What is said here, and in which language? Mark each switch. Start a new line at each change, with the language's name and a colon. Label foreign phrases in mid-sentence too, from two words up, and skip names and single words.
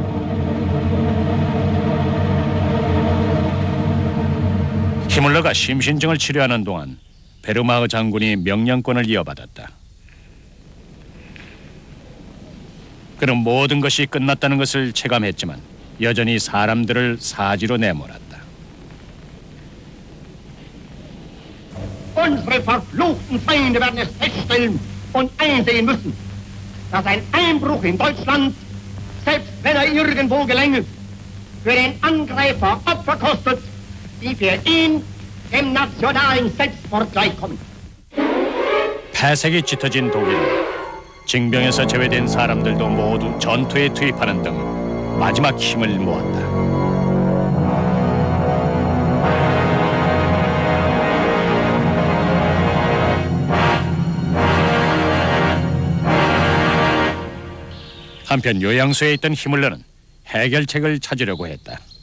Korean: 히물러가 심신증을 치료하는 동안 베르마흐 장군이 명령권을 이어받았다. 그는 모든 것이 끝났다는 것을 체감했지만 여전히 사람들을 사지로 내몰았다.
German: Unsere verfluchten Feinde werden es feststellen und einsehen müssen, dass ein Einbruch in Deutschland, selbst wenn er irgendwo gelänge, für den Angreifer Opfer kostet, die für ihn dem nationalen Selbstmord gleichkommen.
Korean: 폐색이 짙어진 독일은 징병에서 제외된 사람들도 모두 전투에 투입하는 등 마지막 힘을 모았다. 한편 요양소에 있던 히물러는 해결책을 찾으려고 했다.